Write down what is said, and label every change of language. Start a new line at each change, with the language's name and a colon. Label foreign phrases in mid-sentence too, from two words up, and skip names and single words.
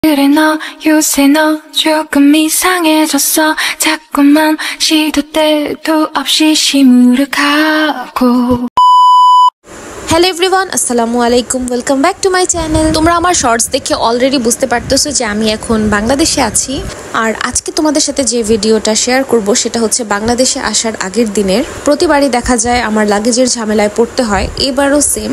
Korean: 그래 너 요새 너 조금 이상해졌어 자꾸만 시도 때도 없이 시무룩하고
English: hello everyone
Arabic: السلام عليكم
English: welcome back to my channel.
Bangla: তোমরা আমার শর্টস দেখে অলরেডি বুঝতে পারতেছো যে আমি এখন বাংলাদেশে আছি। আর আজকে তোমাদের সাথে যে ভিডিওটা শেয়ার করব সেটা হচ্ছে বাংলাদেশে আসার আগের দিনের। প্রতিবারই দেখা যায় আমার লাগেজের ঝামেলায় পড়তে হয়, এবারও সেম।